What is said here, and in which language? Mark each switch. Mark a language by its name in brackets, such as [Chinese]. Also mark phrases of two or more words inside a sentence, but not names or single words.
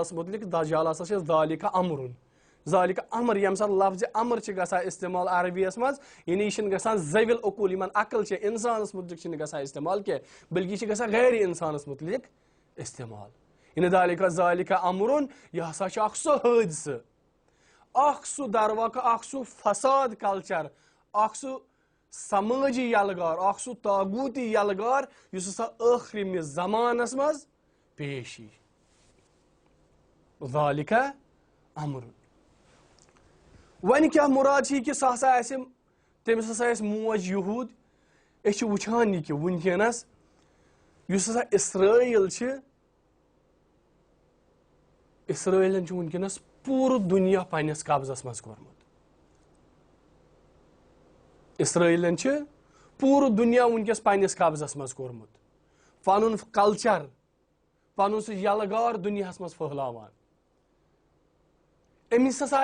[Kashmiri] دجالس متعلق، دجال ہسا چھِ [Arabic] ذالِکَ امرُن، ذالک امر [Kashmiri] یم سات لفظ امر چھ گژھان استعمال عربیس مز یعنی یہ چھنہ گژھان [Arabic] ذوی العقول [Kashmiri] یمن عقل چھ انسانس متعلق چھنہ گژھان استعمال کی بلکہ یہ گژھان غیر انسانس متعلق استعمال یعنی [Arabic] ذالک امرن [Kashmiri] یہ ہسا چھ اکھ سہ حادثہ اکھ سہ در واقع اکھ سہ فساد کلچر اکھ سہ سماجی یلغار اکھ سہ طاغوتی یلغار یس ہسا ٲخرِمہِ زمانس مز پیش یی [Arabic] ذالک امر [Kashmiri] ون کیا مراد چھ کہ سہ ہسا آسہِ تٔمِس ہسا آسہِ موج یہود أسۍ چھِ وٕچھان یہِ کہِ وٕنکیٚنس یُس ہسا اسرائیل چھ اسرائیلن چھ وٕنکیٚنس پوٗرٕ دُنیا پننس قبضس مز کوٚرمُت اسرائیلن چھ پوٗرٕ دُنیا وٕنکیٚس پننس قبضس مز کوٚرمُت پنُن کلچر پنُن سُہ یلغار دُنیاہس مز پھٔہلاوان أمِس ہسا